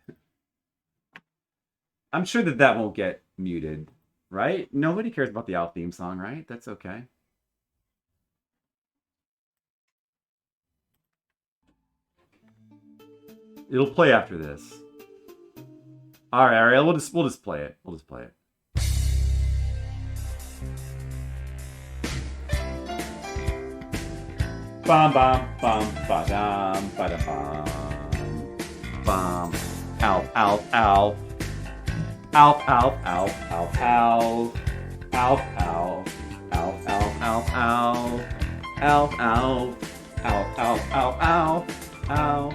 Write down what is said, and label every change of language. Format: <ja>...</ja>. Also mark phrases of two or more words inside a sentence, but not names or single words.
<en>I'm sure that won't get muted, right? Nobody cares about the Alf theme song, right? That's okay. It'll play after this. All right, Ariel, we'll just play it. We'll just play it. Bam bam bam ba dam ba da bam bam. Alf alf alf alf alf alf alf alf alf alf alf alf alf alf alf alf alf alf alf alf.</en>